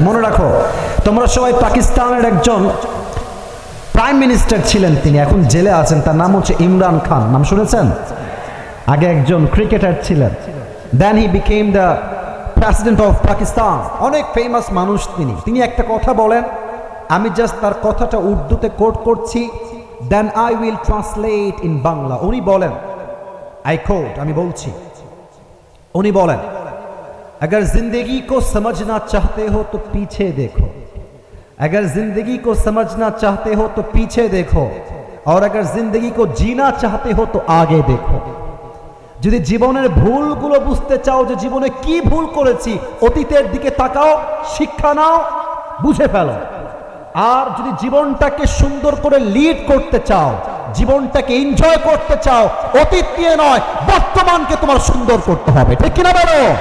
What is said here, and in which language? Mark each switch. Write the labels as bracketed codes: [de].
[bn] মনে রাখো, তোমরা সবাই পাকিস্তানের একজন প্রাইম মিনিস্টার ছিলেন, তিনি এখন জেলে আছেন, তার নাম হচ্ছে ইমরান খান। নাম শুনেছেন? আগে একজন ক্রিকেটার ছিলেন, [en] Then he became the president of Pakistan. [bn] অনেক ফেমাস মানুষ তিনি একটা কথা বলেন, আমি জাস্ট তার কথাটা উর্দুতে কোট করছি, [en] Then I will translate in Bangla. [bn] উনি বলেন, আই কোট, আমি বলছি, উনি বলেন, [hi] अगर जिंदगी को समझना चाहते हो तो पीछे देखो, अगर जिंदगी को समझना चाहते हो तो पीछे देखो, और अगर जिंदगी को जीना चाहते हो तो आगे देखो। [bn] যদি জীবনের ভুলগুলো বুঝতে চাও, যে জীবনে কি ভুল করেছি, অতীতের দিকে তাকাও, শিক্ষা নাও, বুঝে ফেলো। আর যদি জীবনটাকে সুন্দর করে লিড করতে চাও, জীবনটাকে এনজয় করতে চাও, অতীত নিয়ে নয়, বর্তমানকে তোমার সুন্দর করতে হবে। ঠিক কিনা বলো?